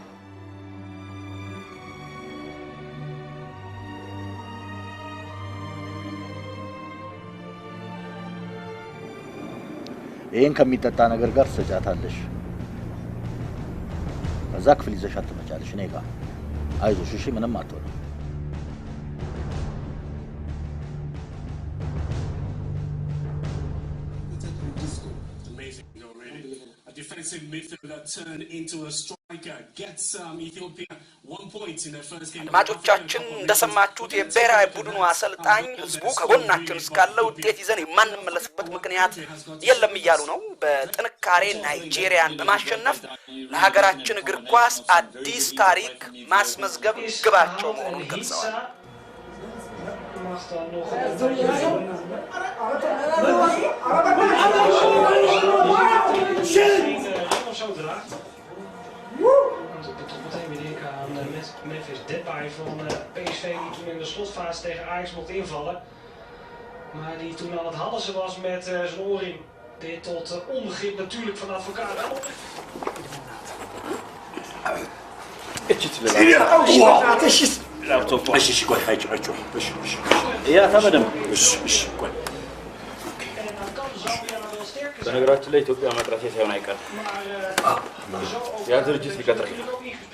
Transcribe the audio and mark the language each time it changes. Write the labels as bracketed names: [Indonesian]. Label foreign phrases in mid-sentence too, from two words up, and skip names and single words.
[Amharic] ይሄን ከሚጠጣ ነገር ጋር ትሰጫታለሽ። ከዛ ክፍል ይዘሻት ትመጫለሽ እኔ ጋር። አይዞሽ እሺ፣ ምንም አትሆንም። [English] Defensive midfielder turned into a striker gets Ethiopia 1 point in their first game. [Amharic] አድማጮቻችን እንደሰማችሁት የብሔራዊ ቡድኑ አሰልጣኝ ህዝቡ ከጎናችን እስካለ ውጤት ይዘን የማንመለስበት ምክንያት የለም እያሉ ነው። በጥንካሬ ናይጄሪያን በማሸነፍ ለሀገራችን እግር ኳስ አዲስ ታሪክ ማስመዝገብ ግባቸው መሆኑን ገልጸዋል። [Dutch] Memphis Depay van PSV die toen in de slotfase tegen Ajax mocht invallen. Maar die toen aan het halsen was met zijn oorring. Dit tot onbegrip natuurlijk van de advocaat. [Amharic] በነገራችን ላይ ኢትዮጵያ መቅረቴ ሳይሆን አይቀርም። ያ ድርጅት ሊቀጥረኝ